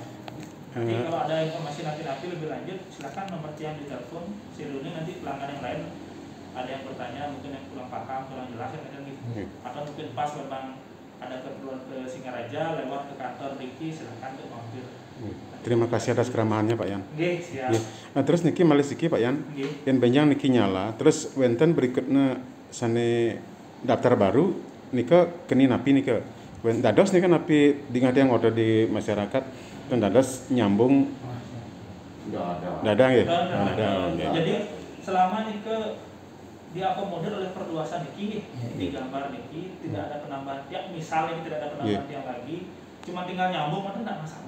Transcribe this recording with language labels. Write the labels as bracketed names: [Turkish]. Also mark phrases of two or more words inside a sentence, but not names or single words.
[Indonesian] Nanti kalau ada informasi nanti lebih lanjut silakan nomor yang ditelepon Siruni nanti pelanggan yang lain ada yang bertanya mungkin yang kurang paham kurang jelas ya kan gitu atau mungkin pas memang ada keperluan ke Singaraja lewat ke kantor Riki silakan untuk mampir. Terima kasih atas keramahannya Pak Yan. Siap. [Balinese] Nah, terus niki malih siki Pak Yan. Yang benjang niki nyala, terus wenten berikutnya sane daftar baru nika keni napi nika. Dados nika napi [Indonesian] dengan yang order di masyarakat dan dados nyambung. Dadang ya. Jadi selama nika diakomodir oleh perluasan niki di gambar niki tidak ada penambahan tiang misalnya tidak ada penambahan tiang lagi cuma tinggal nyambung itu tidak masalah.